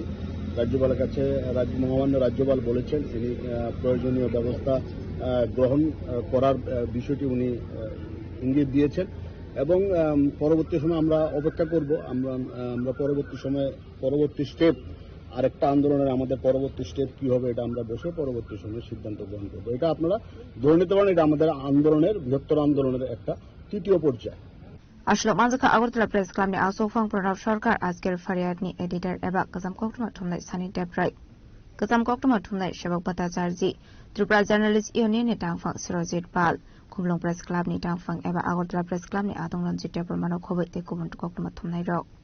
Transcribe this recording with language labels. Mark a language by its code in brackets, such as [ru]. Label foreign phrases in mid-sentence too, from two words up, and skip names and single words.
[bn] রাজ্যপালের কাছে মহামান্য রাজ্যপাল বলেছেন তিনি প্রয়োজনীয় ব্যবস্থা গ্রহণ করার বিষয়টি উনি ইঙ্গিত দিয়েছেন, এবং পরবর্তী সময় আমরা অপেক্ষা করব। আমরা পরবর্তী স্টেপ, আরেকটা আন্দোলনের আমাদের পরবর্তী স্টেপ কি হবে এটা আমরা বসে পরবর্তী সময়ে সিদ্ধান্ত গ্রহণ করব। এটা আপনারা ধরে নিতে পারেন, এটা আমাদের আন্দোলনের, বৃহত্তর আন্দোলনের একটা তৃতীয় পর্যায়। [trp] Ashlo Manzaka Agartala Press Club ni Asofang Pranav Sarkar Azker Faryad ni editor eba Kazam Koktuma Thumnai Sani Debrai Kazam Koktuma Thumnai Shabak Bhattacharya Tripura Journalist Union ni Tangfang Sirojit Pal Khumlong Press Club ni Tangfang eba Agartala Press Club ni Atong Ranjit Bormano Khoboi te Kumon Koktuma Thumnai Rok